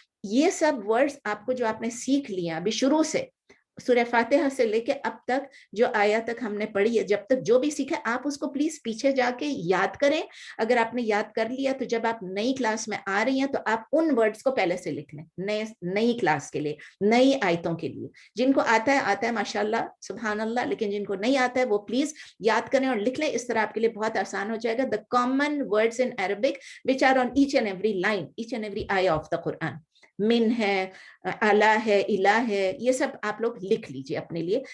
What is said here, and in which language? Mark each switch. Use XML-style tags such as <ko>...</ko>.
<ur>یہ سب ورڈز آپ کو جو آپ نے سیکھ لیا ابھی شروع سے, سورہ فاتحہ سے لے کے اب تک جو آیا تک ہم نے پڑھی ہے, جب تک جو بھی سیکھا آپ اس کو پلیز پیچھے جا کے یاد کریں. اگر آپ نے یاد کر لیا تو جب آپ نئی کلاس میں آ رہی ہیں تو آپ ان ورڈز کو پہلے سے لکھ لیں, نئی کلاس کے لیے, نئی آیتوں کے لیے. جن کو آتا ہے ماشاءاللہ سبحان اللہ, لیکن جن کو نہیں آتا ہے وہ پلیز یاد کریں اور لکھ لیں. اس طرح آپ کے لیے بہت آسان ہو جائے گا.</ur> <en>The common words in Arabic which are on each and every line, each and every ayah of the Quran.</en> <ur>من ہے, اعلیٰ ہے, الہ ہے, یہ سب آپ لوگ لکھ لیجیے اپنے لیے.</ur>